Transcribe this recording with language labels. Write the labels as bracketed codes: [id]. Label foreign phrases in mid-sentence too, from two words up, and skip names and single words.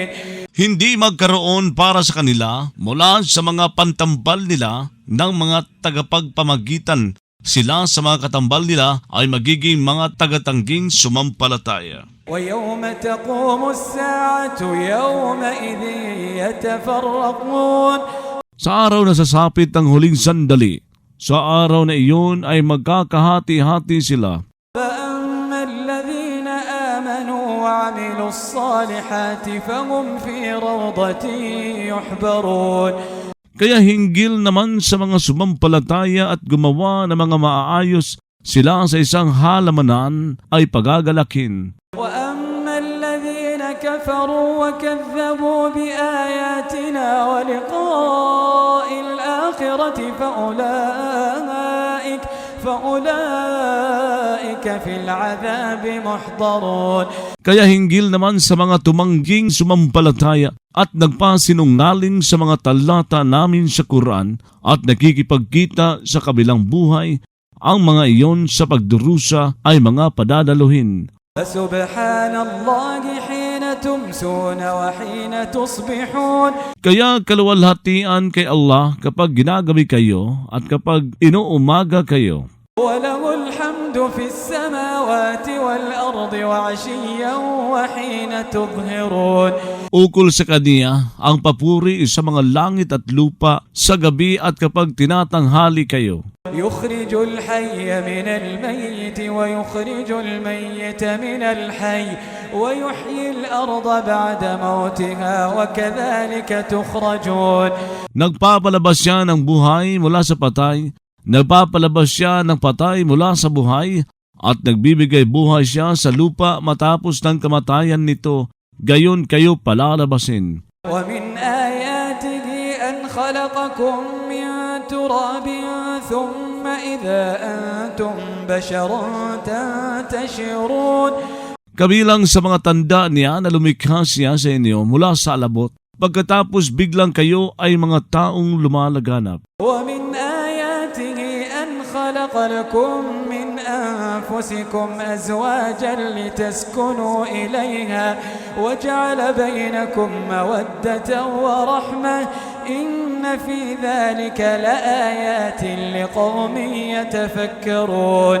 [tl] Hindi magkaroon para sa kanila mula sa mga pantambal nila ng mga tagapagpamagitan. Sila sa mga katambal nila ay magiging mga tagatangging sumampalataya. [ar] ويوم تقوم الساعة يومئذ يتفرقون. [tl] Sa araw na sasapit ang huling sandali, sa araw na iyon ay magkakahati-hati sila. [ar] فأما الذين آمنوا وعملوا الصالحات فهم في روضة يحبرون. [tl] Kaya hinggil naman sa mga sumampalataya at gumawa ng mga maaayos, sila sa isang halamanan ay pagagalakin. [ar] وأما الذين كفروا وكذبوا بآياتنا ولقاء الآخرة فأولئك في العذاب محضرون. [tl] Kaya hinggil naman sa mga tumangging sumampalataya at nagpasinungaling sa mga talata namin sa Quran at nakikipagkita sa kabilang buhay, ang mga iyon sa pagdurusa ay mga padadaluhin. [ar] فسبحان الله حين تمسون وحين تصبحون. [tl] Kaya kaluwalhatian kay Allah kapag ginagabi kayo at kapag inuumaga kayo. [ar] وله الحمد في السماوات والأرض وعشيا وحين تظهرون. [tl] Ukol sa Kaniya ang papuri sa mga langit at lupa sa gabi at kapag tinatanghali kayo. [ar] يخرج الحي من الميت ويخرج الميت من الحي ويحيي الأرض بعد موتها وكذلك تخرجون. [tl] Nagpapalabas siya ng buhay mula sa patay, nagpapalabas siya ng patay mula sa buhay, at nagbibigay buhay siya sa lupa matapos ng kamatayan nito, gayon kayo palalabasin. [ar] ومن آياته أن خلقكم من تراب ثم إذا أنتم بشر تنتشرون. [tl] Kabilang sa mga tanda niya na lumikha siya sa inyo mula sa alabot, pagkatapos biglang kayo ay mga taong lumalaganap. [ar] ومن آياته أن خلق لكم من أنفسكم أزواجا لتسكنوا إليها وجعل بينكم مودة ورحمة إن في ذلك لآيات لقوم يتفكرون.